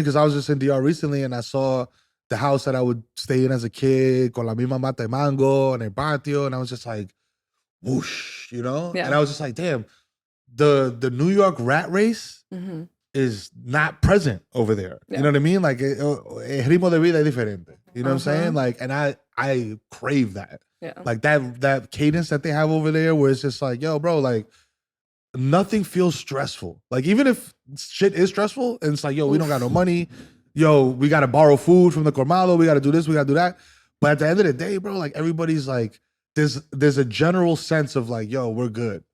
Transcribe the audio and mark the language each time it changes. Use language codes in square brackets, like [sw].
[en] Because I was just in DR recently and I saw the house that I would stay in as a kid, [es] con la misma mata de mango, en el patio, [en] and I was just like, whoosh, you know? Yeah. And I was just like, damn, the New York rat race is not present over there. Yeah. You know what I mean? [es] Like, el ritmo de vida es diferente. [en] You know what I'm saying? Like, and I crave that. Yeah. Like that cadence that they have over there where it's just like, yo, bro, like, nothing feels stressful. Like, even if shit is stressful and it's like, yo, we don't got no money. Yo, we got to borrow food from the Cormado. We got to do this. We got to do that. But at the end of the day, bro, like everybody's like, there's a general sense of like, yo, we're good.